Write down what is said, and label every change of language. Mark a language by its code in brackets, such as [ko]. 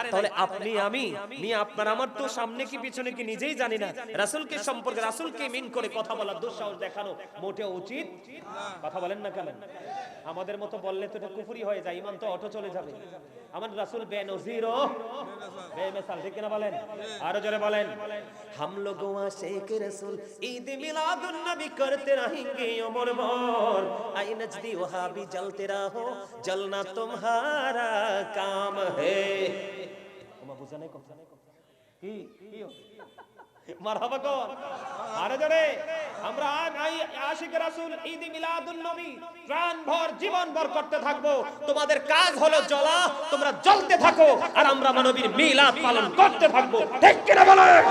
[bn] তাহলে আপনি আমি নিয়ে আপনার আমার তো সামনে কি পিছনে কি নিজেই জানি না, রাসূলকে সম্পর্কে রাসূলকে মিন করে কথা বলার দুঃসাহস দেখানো মোটেও উচিত কথা বলেন না কেন? আমাদের মতো বললে তো এটা কুফরি হয়ে যায়, ঈমান তো অটো চলে যাবে। আমার রাসূল বেনজির ও বেমিসাল, ঠিক না বলেন? আরো জোরে বলেন। [hi] हम लोगों आशिक रसूल ईद मिलादुन नबी करते रहेंगे उम्र भर, आई नजदी वहां भी जलते रहो, जलना तुम्हारा काम है। [bn] তোমরা বুঝা নাই কথা কি কি মারহাবা কো আরে জোরে। আমরা আশিক রাসূল ঈদ মিলাদুন নবী প্রাণ ভর জীবন ভর করতে থাকবো। তোমাদের কাজ হলো জ্বলা, তোমরা জ্বলতে থাকো, আর আমরা নবীর মিলাদ পালন করতে থাকবো, ঠিক কি না বলে?